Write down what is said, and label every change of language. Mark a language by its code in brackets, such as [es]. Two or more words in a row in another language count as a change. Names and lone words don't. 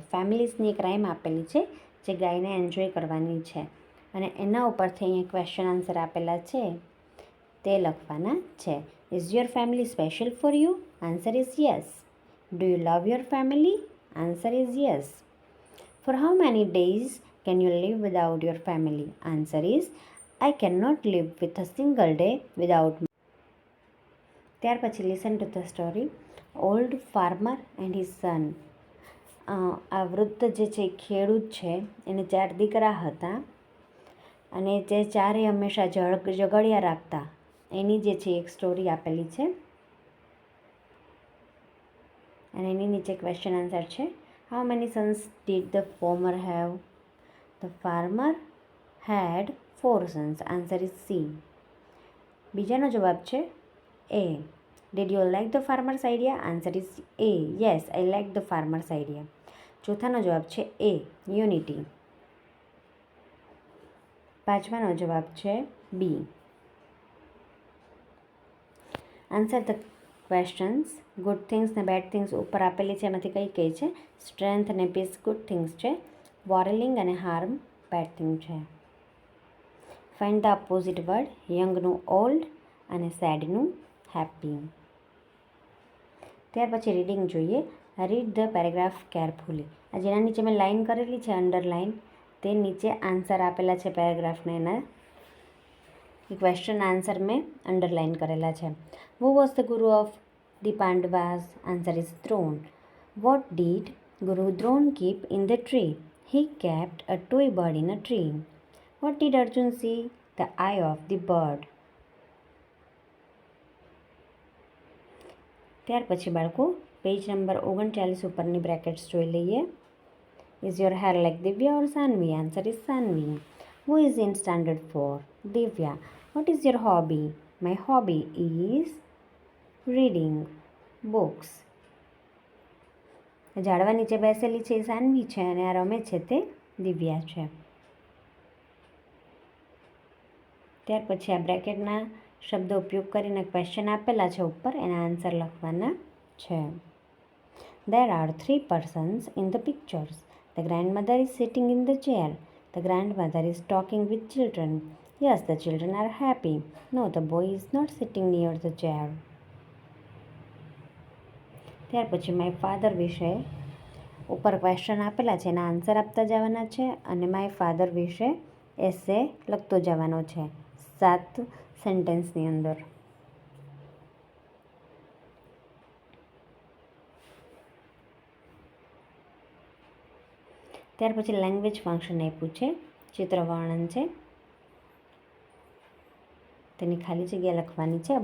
[gu] ફેમિલીઝની એક રાઇમ આપેલી છે જે ગાઈને એન્જોય કરવાની છે અને એના ઉપરથી અહીંયા [en] question answer [gu] આપેલા છે તે લખવાના છે. [en] Is your family special for you? Answer is yes. Do you love your family? Answer is yes. For how many days can you live without your family? Answer is, I cannot live with a single day without. [gu] ત્યાર પછી [en] listen to the story. Old farmer and his son. [gu] આ વૃદ્ધ જે છે ખેડૂત છે, એને 4 દીકરા હતા અને તે ચારે હંમેશા ઝઘડિયા રાખતા. એની જે છે એક સ્ટોરી આપેલી છે અને એની નીચે [en] question answer [gu] છે. [en] How many sons did the farmer have? The farmer had 4 sons. Answer is C. [gu] બીજાનો જવાબ છે A. [en] Did you like the farmer's idea? Answer is A. Yes, I like the farmer's idea. [gu] ચોથાનો જવાબ છે A. Unity. પાંચમાનો જવાબ છે B. [en] Answer the ક્વેશ્ચન્સ. good things [gu] ને [en] bad things [gu] ઉપર આપેલી છે, એમાંથી કઈ કઈ છે? સ્ટ્રેન્થ અને [en] peace good things [gu] છે, વોરલિંગ અને [en] harm bad thing [gu] છે. [en] Find the opposite word. યંગનું ઓલ્ડ અને સેડનું હેપી. [gu] ત્યાર પછી રીડિંગ જોઈએ. [en] Read the paragraph carefully. [gu] આ જેના નીચે મેં લાઇન કરેલી છે અંડરલાઇન, તે નીચે આન્સર આપેલા છે પેરેગ્રાફને, એના [en] question answer [gu] મેં અંડરલાઇન કરેલા છે. [en] Who was the guru of the Pandavas? Answer is Drona. What did Guru Drona keep in the tree? He kept a toy bird in a tree. What did Arjun see? The eye of the bird. [gu] ત્યાર પછી બાળકો [en] page number [gu] 39 ઉપરની બ્રેકેટ્સ જોઈ લઈએ. [en] Is your hair like Divya or Sanvi? Answer is Sanvi. Who is in standard 4? Divya. What is your hobby? My hobby is reading books. [gu] ઝાડવા નીચે બેસેલી છે એ સાનવી છે અને આ રમે છે તે દિવ્યા છે. ત્યાર પછી આ બ્રેકેટના શબ્દો ઉપયોગ કરીને ક્વેશ્ચન આપેલા છે ઉપર, એના આન્સર લખવાના છે. [en] There are 3 persons in the pictures. The grandmother is sitting in the chair. The grandmother is talking with children. Yes, the children are happy. No, the boy is not sitting near the chair. [gu] ત્યાર પછી [en] my father [gu] વિશે ઉપર ક્વેશ્ચન આપેલા છે, એના આન્સર આપતા જવાના છે અને [en] my father [gu] વિશે એસે લખતો જવાનો છે 7 સેન્ટેન્સની અંદર. ત્યાર પછી [en] language function [gu] આપ્યું છે, ચિત્ર વર્ણન છે, તેની ખાલી જગ્યા લખવાની છે.